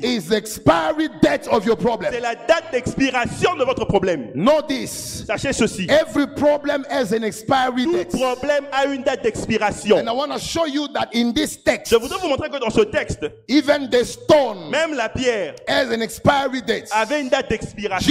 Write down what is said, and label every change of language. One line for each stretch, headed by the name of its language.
English: is the expiry date of your problem.
French: c'est la date d'expiration de votre problème.
English: Know this.
French: Sachez ceci.
English: Every problem has an expiry
French: Tout
English: date.
French: problème a une date d'expiration.
English: And I want to show you that in this text,
French: Je voudrais vous montrer que dans ce texte,
English: even the stone
French: même la pierre
English: has an expiry date.
French: avait une date d'expiration.